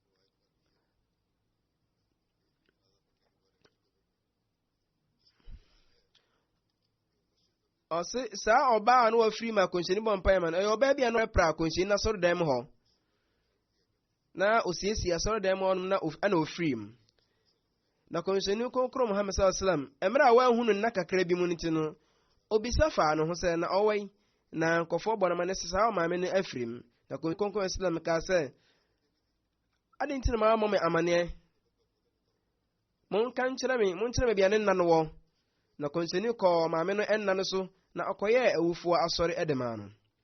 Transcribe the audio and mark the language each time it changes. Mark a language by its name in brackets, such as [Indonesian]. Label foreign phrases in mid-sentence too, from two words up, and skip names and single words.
[Akan] saa ɔbaa no wafiri ma kɔmhyɛni bɔ mpaeɛ ma no ɛyɛ ɔbaa bi a no ɛpra kɔmhyɛni na asɔredan mu hɔ na osiesie asɔredan mu hɔ na ana ofiri mu na kɔmhyɛni kronkron Muhammad [Arabic] صلى الله عليه وسلم [Akan] emra a wahu no nna kakra bi mu nti no obisa fa no ho sɛ na ɔwai na nkɔfo bɔ no ma ne saa maame no afiri mu na kɔmhyɛni kronkron Islam ka sɛ ade nti na ma me amaneɛ monkyerɛ me bia ne nna no wɔ na kɔmhyɛni kɔ maame no ɛnna no so na ɔkɔyɛ awufoɔ asɔre ɛdema no